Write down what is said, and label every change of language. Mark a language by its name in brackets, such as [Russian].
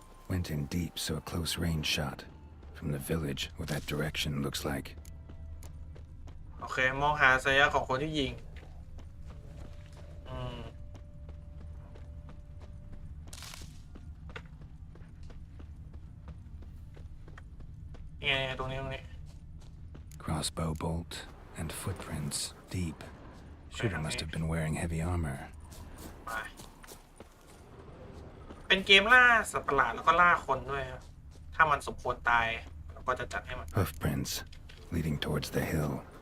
[English] Went in deep, so a close range shot. From the village, what that direction looks like. [Thai] โอเคมองหาสัญญาของคนที่ยิง เนี่ยตรงนี้ [English] Crossbow bolt and footprints deep. Shooter must have been wearing heavy armor. [Thai] มาเป็นเกมล่าสัตว์ประหลาดแล้วก็ล่าคนด้วยครับถ้ามันสมควรตายเราก็จะจัดให้มัน [English] Hoofprints leading towards the hill.